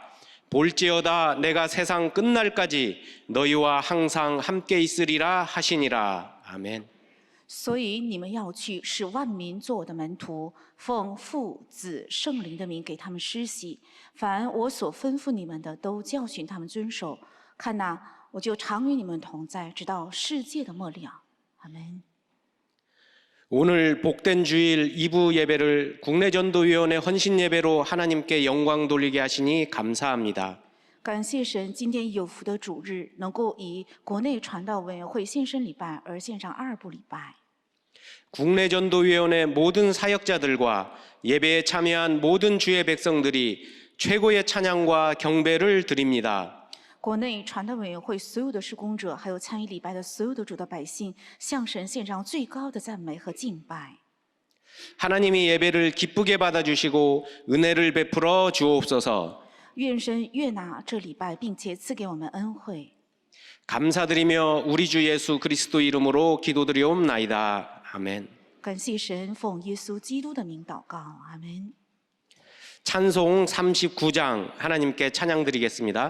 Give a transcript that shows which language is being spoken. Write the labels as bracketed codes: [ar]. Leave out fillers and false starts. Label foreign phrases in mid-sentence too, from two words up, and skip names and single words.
[ko] 볼지어다 내가 세상 끝날까지 너희와 항상 함께 있으리라 하시니라. 아멘. [zh] 所以你们要去，使万民做我的门徒，奉父、子、圣灵的名给他们施洗。凡我所吩咐你们的，都教训他们遵守。看哪，我就常与你们同在，直到世界的末了。阿门。 [ko] 오늘 복된 주일 2부 예배를 국내전도위원회 헌신 예배로 하나님께 영광 돌리게 하시니 감사합니다. [zh] 感谢神，今天有福的主日，能够以国内传道委员会献身礼拜而献上2部礼拜。 [ko] 국내전도위원회 모든 사역자들과 예배에 참여한 모든 주의 백성들이 최고의 찬양과 경배를 드립니다. [zh] 国内传道委员会所有的事工者，还有参与礼拜的所有的主的百姓，向神献上最高的赞美和敬拜。 [ko] 하나님이 예배를 기쁘게 받아주시고 은혜를 베풀어 주옵소서. [zh] 愿神悦纳这礼拜，并且赐给我们恩惠。 [ko] 감사드리며 우리 주 예수 그리스도 이름으로 기도드리옵나이다. 아멘. [zh] 感谢神，奉耶稣基督的名祷告，阿门。 [ko] 찬송 39장 하나님께 찬양 드리겠습니다.